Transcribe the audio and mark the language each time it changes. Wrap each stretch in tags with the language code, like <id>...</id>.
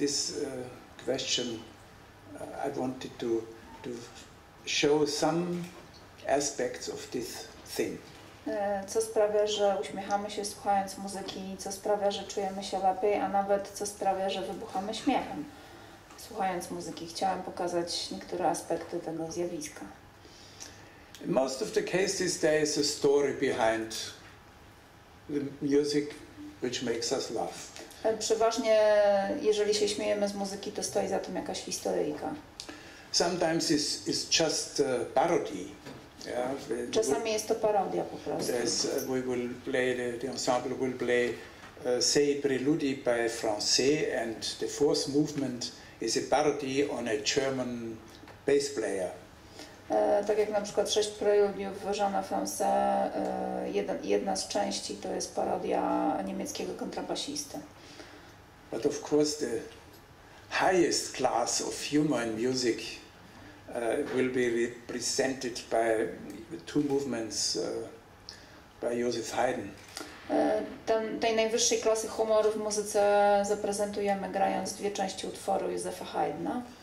<en>This question I wanted to show some aspects of this thing.</en> <pl>Co sprawia, że uśmiechamy się słuchając muzyki, co sprawia, że czujemy się lepiej, a nawet co sprawia, że wybuchamy śmiechem słuchając muzyki. Chciałam pokazać niektóre aspekty tego zjawiska.</pl> <en>In most of the cases there is a story behind the music which makes us laugh.</en> <pl>Przeważnie, jeżeli się śmiejemy z muzyki, to stoi za tym jakaś historyjka.</pl> <en>Sometimes it's just parody. Yeah,</en> <pl>czasami jest to parodia po prostu.</pl> <en>We will play, the ensemble will play Sei Preludi by Francais, and the fourth movement is a parody on a German bass player.</en> <pl>Tak jak na przykład 6 preludiów Jeana Francais, jedna z części to jest parodia niemieckiego kontrabasisty.</pl> <en>But of course the highest class of humor in music will be represented by two movements by Joseph Haydn.</en> <pl>Tej najwyższej klasy humoru w muzyce zaprezentujemy grając dwie części utworu Józefa Haydna.</pl>